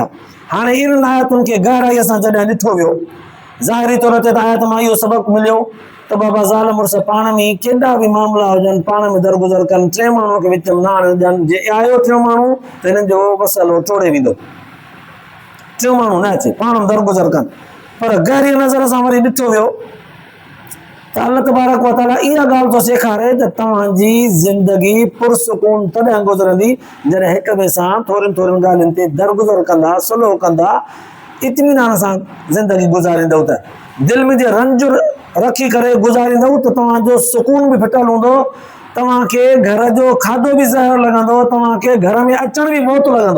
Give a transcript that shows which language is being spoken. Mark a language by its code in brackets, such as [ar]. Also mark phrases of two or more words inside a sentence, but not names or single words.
[sd] हाणे इन्हनि आयतुनि खे गहराईअ सां जॾहिं ॾिठो वियो, ज़ाहिरी तौर ते त आयत मां इहो सबक़ु मिलियो त बाबा ज़ाल मुड़ुस पाण में केॾा बि मामला हुजनि, पाण में दरगुज़र कनि, टे माण्हुनि खे विच में न आणनि, जे आयो टियों माण्हू त हिननि जो मसइलो टोड़े वेंदो, टियों माण्हू न अचे, पाण में दरगुज़र कनि। पर गहरी नज़र सां वरी ॾिठो वियो त अल्लाह [ar] تبارك وتعالى [sd] इहा ॻाल्हि थो सेखारे त तव्हांजी ज़िंदगी पुरसुकून तॾहिं गुज़रंदी जॾहिं हिक ॿिए सां थोरियुनि थोरियुनि ॻाल्हियुनि ते दरगुज़र कंदा, सुलह कंदा, इत्मीनान सां ज़िंदगी गुज़ारींदव, त दिलि में जे रंज रखी करे गुज़ारींदव त तव्हांजो सुकून बि फिटल हूंदो, तव्हांखे घर जो खाधो बि ज़हर लॻंदो, तव्हांखे घर में अचण बि मौत लॻंदो।